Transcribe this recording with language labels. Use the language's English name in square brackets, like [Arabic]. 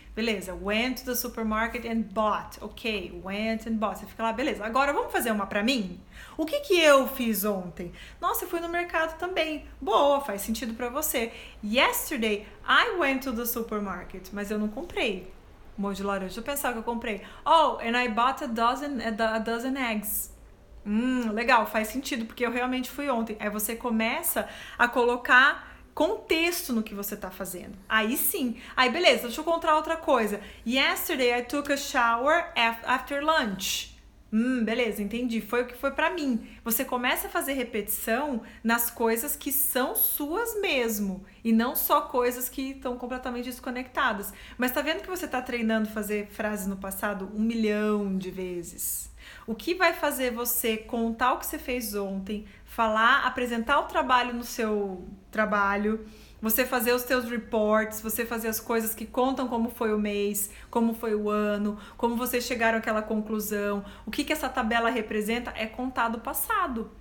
[Portuguese] Beleza, [English] went to the supermarket and bought. Ok, went and bought. [Portuguese] Você fica lá, beleza. Agora vamos fazer uma pra mim? O que eu fiz ontem? Nossa, eu fui no mercado também. Boa, faz sentido pra você. [English] Yesterday, I went to the supermarket. [Portuguese] Mas eu não comprei molho de laranja. Deixa eu pensar que eu comprei. [English] Oh, and I bought a dozen eggs. [Portuguese] Legal, faz sentido, porque eu realmente fui ontem. Aí você começa a colocar contexto no que você tá fazendo. Aí sim. Aí beleza, deixa eu contar outra coisa. [English] Yesterday I took a shower after lunch. [Portuguese] Beleza, entendi. Foi o que foi pra mim. Você começa a fazer repetição nas coisas que são suas mesmo. E não só coisas que estão completamente desconectadas. Mas tá vendo que você tá treinando fazer frases no passado 1 milhão de vezes? O que vai fazer você contar o que você fez ontem, falar, apresentar o trabalho no seu trabalho, você fazer os seus reports, você fazer as coisas que contam como foi o mês, como foi o ano, como vocês chegaram àquela conclusão, o que essa tabela representa é contar do passado.